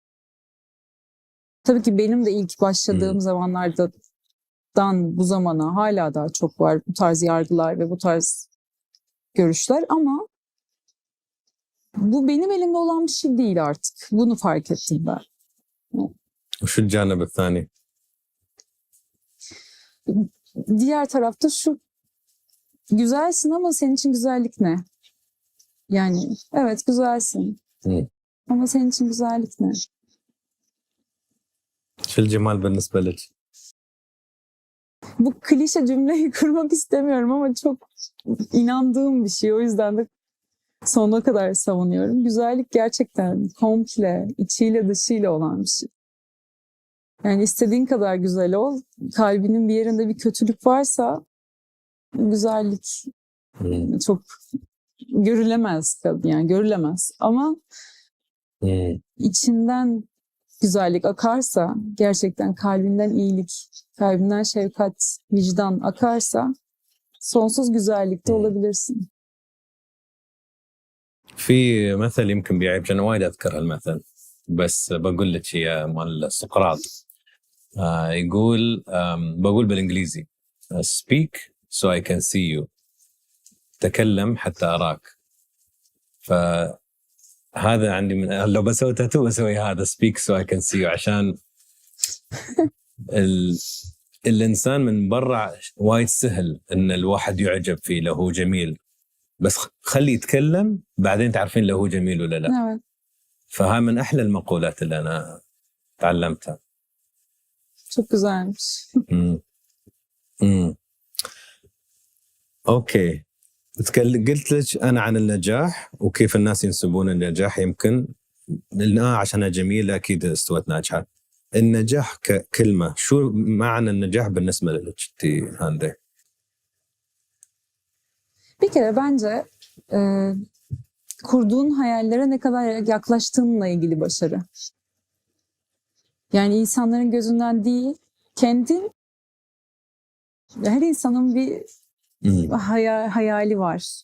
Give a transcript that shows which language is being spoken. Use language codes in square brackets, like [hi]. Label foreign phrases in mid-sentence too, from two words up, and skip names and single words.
[tr] Tabii ki benim de ilk başladığım zamanlardan bu zamana hala daha çok var bu tarz yargılar ve bu tarz görüşler ama bu benim elimde olan bir şey değil artık. Bunu fark ettim ben. [ar] وشو الجانب الثاني؟ [tr] Diğer tarafta şu, güzelsin ama senin için güzellik ne? Yani evet güzelsin ama senin için güzellik ne? [ar] شو الجمال بالنسبة لك؟ [tr] Bu klişe cümleyi kurmak istemiyorum ama çok inandığım bir şey. O yüzden de sonuna kadar savunuyorum. Güzellik gerçekten komple, içiyle dışıyla olan bir şey. Yani istediğin kadar güzel ol. Kalbinin bir yerinde bir kötülük varsa güzellik çok görülemez. Yani görülemez. Ama içinden güzellik akarsa, gerçekten kalbinden iyilik, kalbinden şefkat, vicdan akarsa sonsuz güzellikte olabilirsin. [ar] في مثل يمكن بيعجبني، أنا وايد أذكر هالمثل بس بقول لك هي مال سقراط. يقول بقول بالإنجليزي [en] speak so I can see you، [ar] تكلم حتى أراك. فهذا عندي من لو بسوي تاتو بسوي هذا [en] speak so I can see you، [ar] عشان الإنسان من برا وايد سهل إن الواحد يعجب فيه لو هو جميل، بس خلي يتكلم بعدين تعرفين لو هو جميل ولا لا. [tr] Evet. [ar] فها من أحلى المقولات اللي أنا تعلمتها. [tr] Çok güzelmiş. [ar] أوكي، قلت لك أنا عن النجاح وكيف الناس ينسبون النجاح، يمكن عشانها جميلة أكيد استوت ناجحة. النجاح ككلمة، شو معنى النجاح بالنسبة لك أنت هاندي؟ [tr] Bir kere bence kurduğun hayallere ne kadar yaklaştığınla ilgili başarı. Yani insanların gözünden değil, kendin, her insanın bir hayali var.